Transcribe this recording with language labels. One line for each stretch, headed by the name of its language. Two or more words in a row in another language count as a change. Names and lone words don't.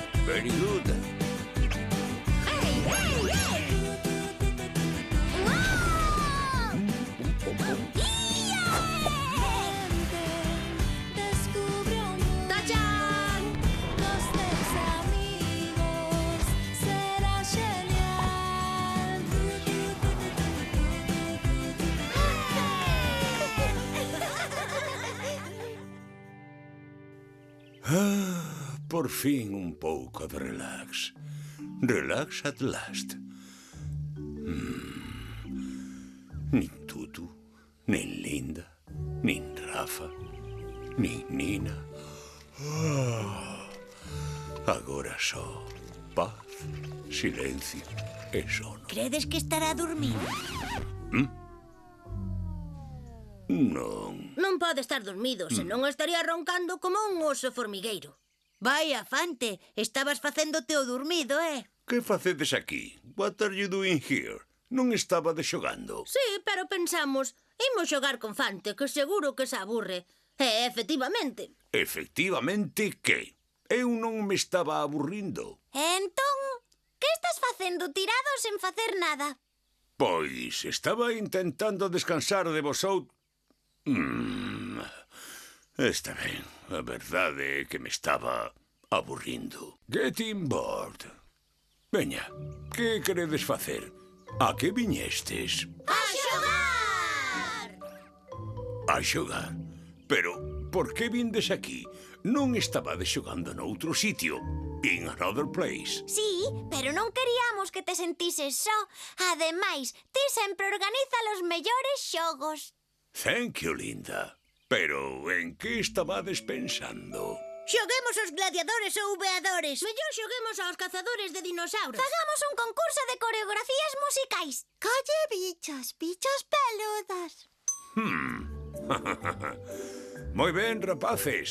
English: Very good. Hey, hey, hey! ¡Wow!
Spanish: Descubre un mundo. ¡Tachán! Los tres amigos. Será genial.
Galician: Por fin un pouco de relax.
English: Relax at last.
Galician: Nin Tutu, nin Linda, nin Rafa, nin Nina. Agora só paz, silencio e sono. Credes que estará dormindo? Non. Non pode estar dormido, senón estaría roncando como un oso formigueiro. Vaya, Fante, estabas facéndote o dormido, Que facedes aquí?
English: What are you doing here?
Galician: Non estabades xogando. Sí, pero pensamos, imos xogar con Fante, que seguro que se aburre. E, efectivamente, Efectivamente, que? Eu non me estaba aburrindo. Entón, que estás facendo tirado sen facer nada? Pois estaba intentando descansar de vosotros. Está ben, a verdade é que me estaba aburrindo.
English: Getting bored.
Galician: Veña, que queredes facer? A que viñestes? ¡A xogar! A xogar. Pero, por que vindes aquí? Non estabades xogando noutro sitio.
English: In another place.
Galician: Sí, pero non queríamos que te sentises só. Ademais, ti sempre organiza os mellores xogos.
English: Thank you, Linda.
Galician: Pero, en que estabades pensando? xoguemos aos gladiadores ou veadores. Mellor xoguemos aos cazadores de dinosauros. Fagamos un concurso de coreografías musicais. Colle bichos, bichos peludos. Moi ben, rapaces.